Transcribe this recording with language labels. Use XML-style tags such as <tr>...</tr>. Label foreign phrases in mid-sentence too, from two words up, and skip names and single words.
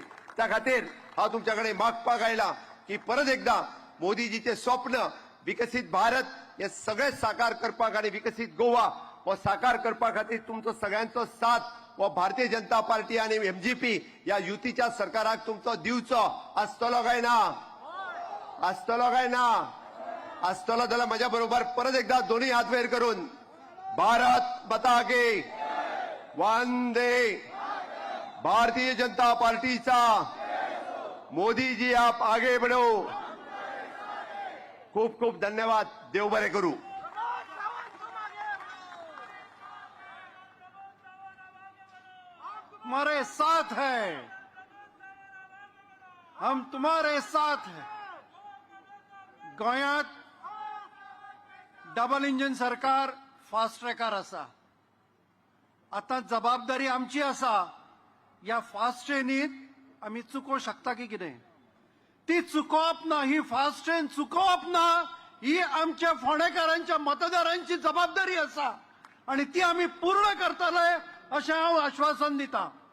<kok>त्या खातीर हांव तुमच्या कडेन मागपाक आयला की परत एकदा मोदीजीचे स्वप्न विकसित भारत हे सगळे साकार करपाक आणि विकसित गोवा हो साकार करपा खातीर तुमचो सगळ्यांचो साथ व भारतीय जनता पार्टी आणि MGP या युतीच्या सरकाराक तुमचो दिवचो आसतलो काय ना? आसतलो काय ना? आसतलो जाल्यार म्हज्या बरोबर परत एकदा दोन्ही हात वयर करून</kok> <hi>भारत माता की वंदे</hi> <kok>भारतीय जनता पार्टीचा</kok> <hi>मोदी जी आप आगे बढ़ो.</hi> <kok>खूप खूप धन्यवाद. देव बरे करू.</kok> <hi>प्रमोद सावंत तुम आगे बढ़ो. हमारे साथ है, हम तुम्हारे साथ है.</hi> <kok>गोंयांत</kok> <en>double engine</en> <kok>सरकार</kok> <en>fast trackar</en> <kok>आसा. आता जबाबदारी आमची आसा या</kok> <en>fast trainit</en> <kok>आम्ही चुकोवंक शकता की कितें. ती चुकोवप ना, ही</kok> <en>fast train</en> <kok>चुकोवप ना, ही आमच्या फोंडेकारांच्या मतदारांची जबाबदारी आसा आणि ती आम्ही पूर्ण करतले अशें हांव आश्वासन दिता.</kok>